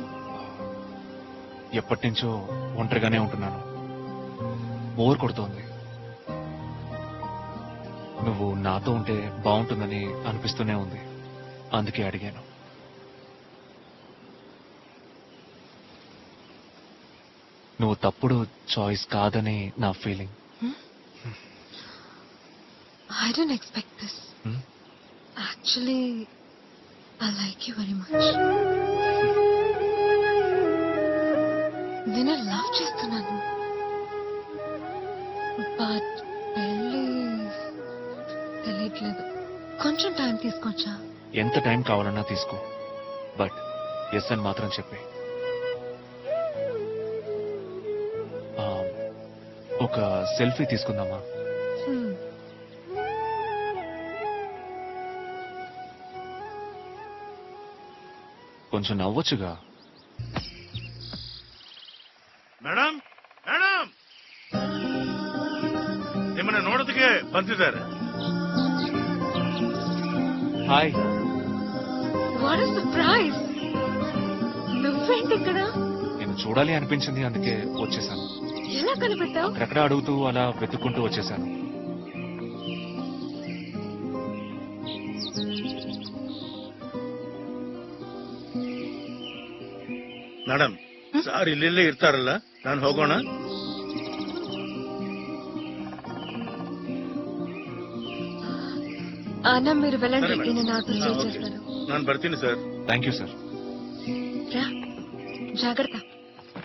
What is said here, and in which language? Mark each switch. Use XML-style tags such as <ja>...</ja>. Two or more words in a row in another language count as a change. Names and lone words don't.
<te>ఎప్పటి నుంచో ఒంటరిగానే ఉంటున్నాను, బోర్ కొడుతోంది. నువ్వు నాతో ఉంటే బాగుంటుందని అనిపిస్తూనే ఉంది, అందుకే అడిగాను. నువ్వు తప్పుడు చాయిస్ కాదని నా ఫీలింగ్.</te> <en>I didn't expect this. Actually, I like you very much.</en> <te>నేను లవ్ చేస్తున్నాను, బట్ పెళ్ళి తెలియట్లేదు. కొంచెం టైం తీసుకోవచ్చా? ఎంత టైం కావాలన్నా తీసుకో,</te> <en>but yes</en> <te>అని మాత్రం చెప్పే. ఒక సెల్ఫీ తీసుకుందామా? కొంచెం నవ్వొచ్చుగా.</te> <kn>ಮೇಡಮ್ ಮೇಡಮ್ ನಿಮ್ಮನ್ನ ನೋಡೋದಕ್ಕೆ ಬಂದಿದ್ದಾರೆ.</kn> <te>హాయ్.</te> <en>what is surprise!</en> <te>నువ్వేంటి ఇక్కడ? నేను చూడాలి అనిపించింది, అందుకే వచ్చేసాను. ఎలా కనిపెట్టావు? అక్కడెక్కడ అడుగుతూ అలా వెతుక్కుంటూ వచ్చేసాను.</te> <kn>ಮೇಡಮ್ ಸಾರ್ ಇಲ್ಲೆಲ್ಲೇ ಇರ್ತಾರಲ್ಲ, ನಾನು ಹೋಗೋಣ?</kn> <te>అన్న మీరు వెళ్ళండి, సరే మేడం. నేను నాతో స్టే ఓకే. చేస్తాను.</te> <kn>ನಾನು ಬರ್ತೀನಿ ಸರ್.</kn> <en>thank you sir.</en> <te>రా, జాగ్రత్త.</te>